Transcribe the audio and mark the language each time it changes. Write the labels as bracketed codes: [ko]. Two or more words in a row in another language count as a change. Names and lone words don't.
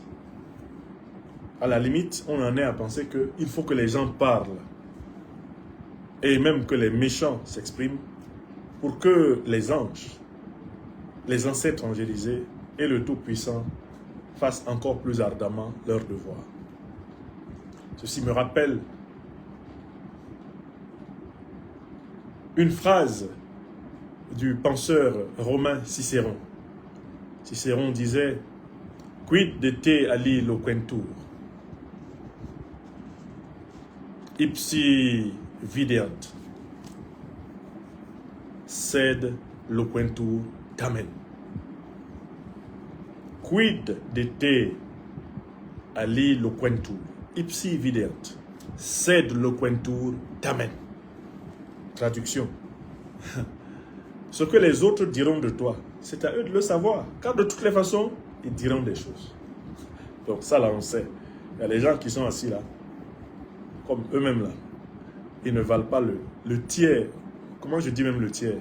[fr] À la limite, on en est à penser qu'il faut que les gens parlent et même que les méchants s'expriment pour que les anges, les ancêtres angélisés et le Tout-Puissant fassent encore plus ardemment leur devoir. Ceci me rappelle une phrase du penseur romain Cicéron. [la] Cicéron disait « Quid de te ali loquentur, ipsi videant, sed loquentur tamen. » Quid de te ali loquentur, ipsi videant, sed loquentur tamen. [fr] Traduction. Ce que les autres diront de toi, c'est à eux de le savoir. Car de toutes les façons, ils diront des choses. Donc ça, là, on sait. Il y a les gens qui sont assis là, comme eux-mêmes là. Ils ne valent pas le tiers. Comment je dis même le tiers?